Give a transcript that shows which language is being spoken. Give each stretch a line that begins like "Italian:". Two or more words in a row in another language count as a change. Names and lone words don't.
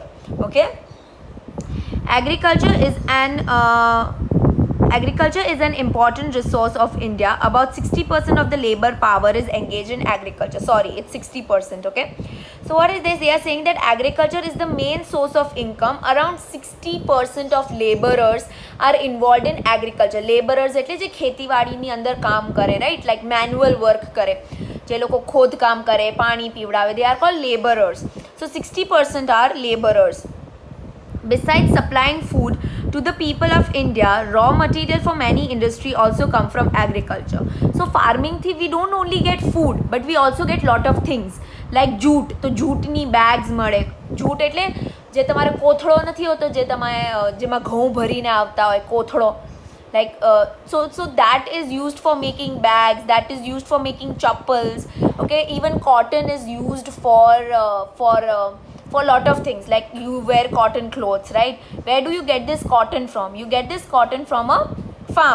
English: Okay, agriculture is an agriculture is an important resource of India. About 60% of the labor power is engaged in agriculture. Sorry, it's 60%. Okay, so what is this? They are saying that agriculture is the main source of income. Around 60% of laborers are involved in agriculture.
Gujarati: Laborers એટલે જે ખેતીવાડીની અંદર કામ કરે,
English: right? Like manual work
Gujarati: કરે, જે લોકો ખોદ કામ કરે, પાણી પીવડાવે,
English: they are called laborers. So 60% are laborers. Besides supplying food to the people of India, raw material for many industry also come from agriculture. So farming thi we don't only get food, but we also get lot of things like jute.
Gujarati: તો જૂટની bags મળે. જૂટ એટલે જે તમારે કોથળો નથી હોતો, જે તમારે જેમાં ઘઉં ભરીને આવતા હોય, કોથળો.
English: Like so that is used for making bags, that is used for making chappals. Okay, even cotton is used for a lot of things, like you wear cotton clothes, right? Where do you get this cotton from? You get this cotton from a farm.